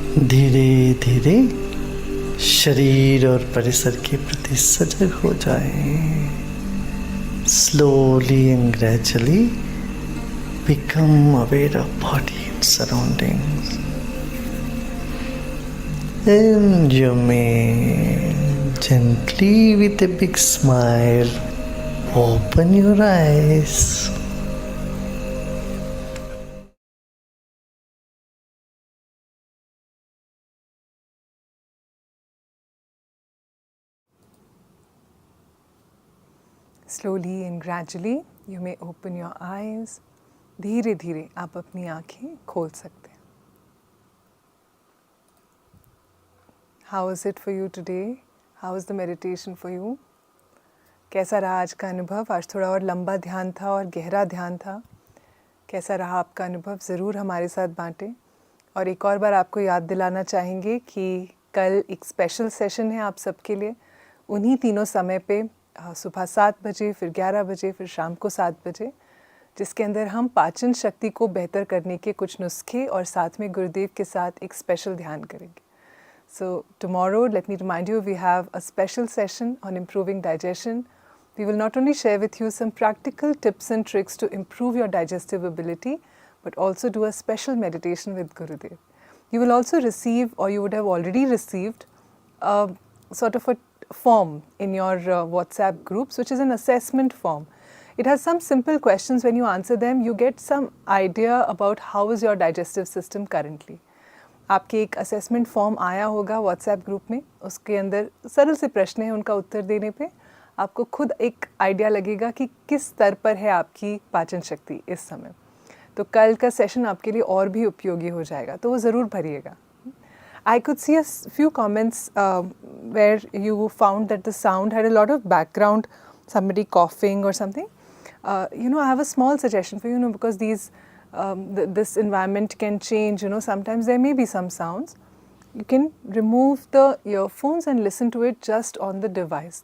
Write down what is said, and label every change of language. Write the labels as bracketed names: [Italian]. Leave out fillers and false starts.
[Hindi] धीरे धीरे शरीर और परिसर के प्रति सजग हो जाएं। [English] Slowly and gradually become aware of body and surroundings. And you may gently, with a big smile, open your eyes. Slowly and gradually you may open your eyes. [Hindi] धीरे धीरे आप अपनी आँखें खोल सकते हैं. [English] How is it for you today? How is the meditation for you? [Hindi] कैसा रहा आज का अनुभव? आज थोड़ा और लंबा ध्यान था और गहरा ध्यान था. कैसा रहा आपका अनुभव? ज़रूर हमारे साथ बांटें. और एक और बार आपको याद दिलाना चाहेंगे कि कल एक स्पेशल सेशन है आप सबके लिए. उन्हीं तीनों समय पे सुबह 7 बजे, फिर 11 बजे, फिर शाम को 7 बजे, जिसके अंदर हम पाचन शक्ति को बेहतर करने के कुछ नुस्खे और साथ में गुरुदेव के साथ एक स्पेशल ध्यान करेंगे. [English] So tomorrow, let me remind you, we have a special session on improving digestion. We will not only share with you some practical tips and tricks to improve your digestive ability, but also do a special meditation with Gurudev. You will also receive, or you would have already received, a sort of a form in your WhatsApp groups, which is an assessment form. It has some simple questions. When you answer them, you get some idea about how is your digestive system currently. [Hindi] आपके एक assessment form आया होगा WhatsApp group में. उसके अंदर सरल से प्रश्न हैं, उनका उत्तर देने पे आपको खुद एक आइडिया लगेगा कि किस स्तर पर है आपकी पाचन शक्ति इस समय. तो कल का सेशन आपके लिए और भी उपयोगी हो जाएगा, तो वो ज़रूर भरिएगा. [English] I could see a few comments where you found that the sound had a lot of background, somebody coughing or something. I have a small suggestion for you, because these this environment can change. Sometimes there may be some sounds. You can remove the earphones and listen to it just on the device.